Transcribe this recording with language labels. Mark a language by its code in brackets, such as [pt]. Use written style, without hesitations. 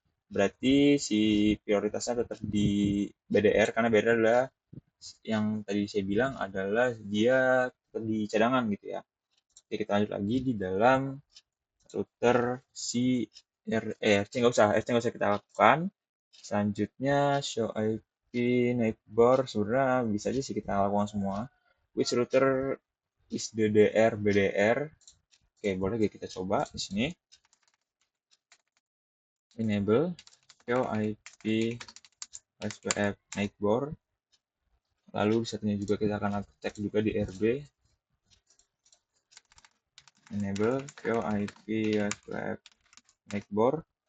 [id] Berarti si prioritasnya tetap di BDR karena BDR adalah yang tadi saya bilang adalah dia di cadangan gitu ya. Oke, kita lanjut lagi di dalam router si RC nggak usah kita lakukan. Selanjutnya show IP neighbor sebenarnya bisa aja sih kita lakukan semua. [en] Which router is the DR BDR? [id] Oke, boleh kita coba di sini. [en] Enable show IP SPF neighbor. [id] Lalu satunya juga kita akan cek juga di RB. [en] Enable show IP SPF neighbor.